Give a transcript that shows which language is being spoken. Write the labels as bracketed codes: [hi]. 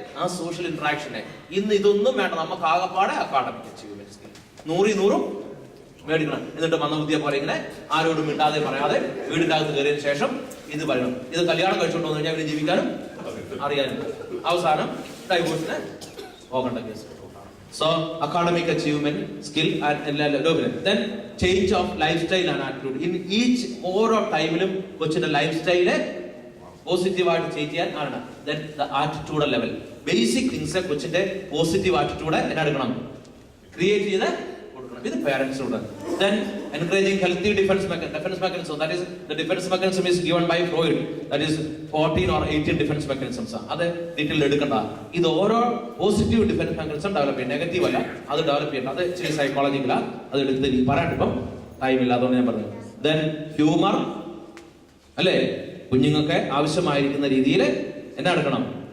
[ml] ആ സോഷ്യൽ ഇന്ററാക്ഷനെ. ഇന്ന് ഇതൊന്നും വേണ്ട. നമുക്ക് ആകെപ്പാടെ അക്കാഡമിക് അച്ചീവ്മെന്റ് സ്കിൽ 100 മേടിക്കണം. എന്നിട്ട് മന്ദബുദ്ധിയെ പോലെ ഇങ്ങനെ ആരോടും മിണ്ടാതെ പറയാതെ വീടിന്റെ അകത്ത് കയറിയതിനു ശേഷം ഇത് പറയണം. ഇത് കല്യാണം കഴിച്ചുകൊണ്ട് വന്നു കഴിഞ്ഞാൽ ഇവര് ജീവിക്കാനും അറിയാനും അവസാനം ഡൈവോഴ്സിന് പോകേണ്ട case. [en] So academic achievement, skill and then change of lifestyle and attitude. In each [ml] ഓരോ ടൈമിലും കൊച്ചിന്റെ ലൈഫ് സ്റ്റൈല് പോസിറ്റീവായിട്ട് ചേഞ്ച് ചെയ്യാൻ ആണ്. [en] Then the attitude level, basic things [ml] കൊച്ചിന്റെ പോസിറ്റീവ് ആറ്റിറ്റ്യൂഡ് എടുക്കണം, ക്രിയേറ്റ് ചെയ്ത് കൊടുക്കണം. ഇത് പേരൻസിനോട്. [en] Then encouraging healthy defense mechanism. That is the defense mechanism is given by Freud. That is 14 or 18 defense mechanisms. [ml] അത് detail എടുക്കണ്ട. ഇത് ഓരോ പോസിറ്റീവ് ഡിഫൻസ് മെക്കാനിസം ഡെവലപ്പ് ചെയ്യും. നെഗറ്റീവ് അല്ല, അത് ഡെവലപ്പ് ചെയ്യണം. അത് ഇച്ചിരി സൈക്കോളജിക്കലാ. അത് എടുത്ത് പറയാനിപ്പം ടൈമില്ല, അതുകൊണ്ട് ഞാൻ പറഞ്ഞു. ദെൻ ഹ്യൂമർ അല്ലേ? കുഞ്ഞുങ്ങൾക്ക് ആവശ്യമായിരിക്കുന്ന രീതിയിൽ എന്നാ എടുക്കണം?